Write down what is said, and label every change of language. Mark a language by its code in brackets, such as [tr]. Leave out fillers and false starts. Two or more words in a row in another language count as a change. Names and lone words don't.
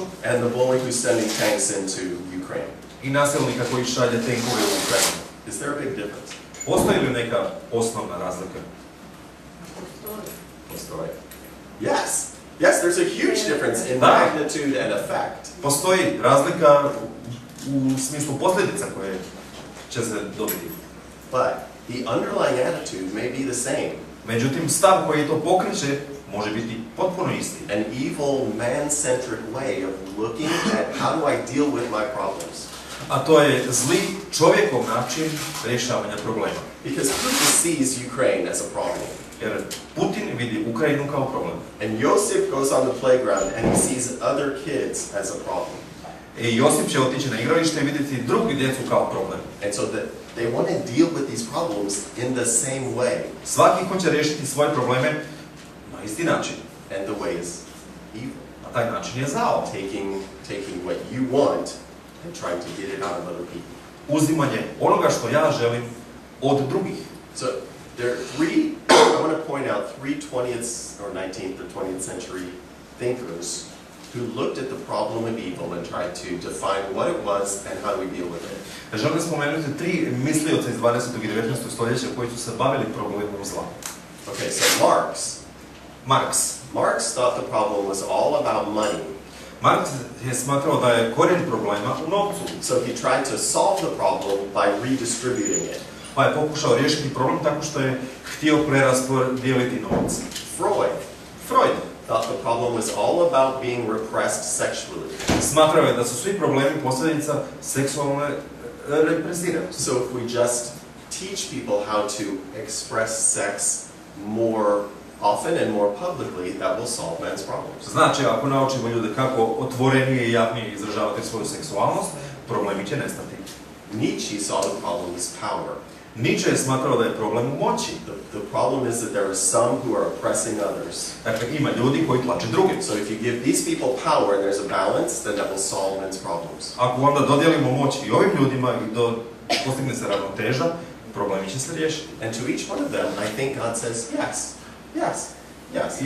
[en] and the bully who's sending tanks into Ukraine? [hr] i nasilnika koji šalje tenkove u Ukrajinu? [en] Is there a big difference? [hr] Postoji li neka osnovna razlika? Postoji. [en] Yes, there's a huge difference in magnitude and effect. [hr] Postoji razlika u smislu posljedica koje će se dobiti. [en] But the underlying attitude may be the same. [hr] Međutim, stav koji to pokreće može biti potpuno isti. [en] An evil, man-centric way of looking at how do I deal with my problems. [hr] A to je zli čovjekov način rješavanja problema. [en] Because Putin sees Ukraine as a problem. [hr] Jer Putin vidi Ukrajinu kao problem. [en] And Josip goes on the playground and he sees other kids as a problem. [hr] I Josip će otići na igralište i vidjeti drugi djecu kao problem. [en] And so they want to deal with these problems in the same way. [hr] Svaki hoće riješiti svoje probleme na isti način. [en] And the way is evil. [hr] A taj način je zao. [en] Taking what you want and trying to get it out of other people. [hr] Uzimanje onoga što ja želim od drugih. [en] So there are I want to point out three 20th or 19th or 20th century thinkers who looked at the problem of evil and tried to define what it was and how do we deal with it. [hr] Želim spomenuti tri mislioca iz 20. i 19. stoljeća koji su se bavili problemom zla. [en] Okay, so Marx thought the problem was all about money. [hr] Marx je smatrao da je korijen problema u novcu. [en] So he tried to solve the problem by redistributing it. [hr] Pa je pokušao riješiti problem tako što je htio preraspodijeliti novac. [en] Freud thought the problem was all about being repressed sexually. [hr] Smatrao je da su svi problemi posljedica seksualne represiranosti. [en] So if we just teach people how to express sex more often and more publicly, that will solve men's problems. [hr] Znači, ako naučimo ljude kako otvorenije i javnije izražavati svoju seksualnost, problemi će nestati. [en] Nietzsche saw the problem as power. [hr] Nietzsche je smatrao da je problem u moći. [en] The problem is that there are some who are oppressing others. [hr] Dakle, ima ljudi koji tlače druge. [en] So if you give these people power and there's a balance, then that will solve men's problems. [hr] Ako onda dodijelimo moć i ovim ljudima i postigne se ravnoteža, problemi će se riješiti. [en] And to each one of them, I think God says, yes.